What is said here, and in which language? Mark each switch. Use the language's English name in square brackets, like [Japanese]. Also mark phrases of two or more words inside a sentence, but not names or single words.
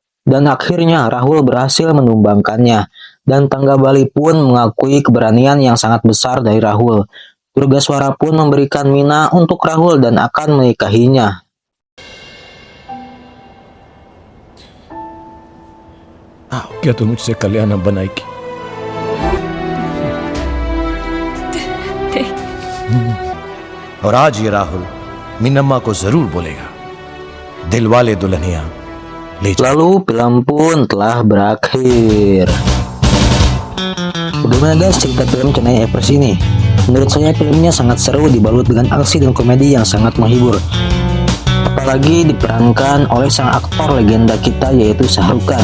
[Indonesian] Dan akhirnya Rahul berhasil menumbangkannya. Dan Tanggabali pun mengakui keberanian yang sangat besar dari Rahul. Durgaswara pun memberikan Mina untuk Rahul dan akan menikahinya. [Hindi] क्या तू मुझसे कल्याण बनाएगी? और आज ये राहुल मीनम्मा को जरूर बोलेगा, दिलवाले दुल्हनिया ले जा। [Indonesian] Lalu film pun telah berakhir. Bagaimana guys cerita film Chennai Express ini? Menurut saya filmnya sangat seru, dibalut dengan aksi dan komedi yang sangat menghibur. Apalagi diperankan oleh sang aktor legenda kita yaitu Shah Rukh Khan.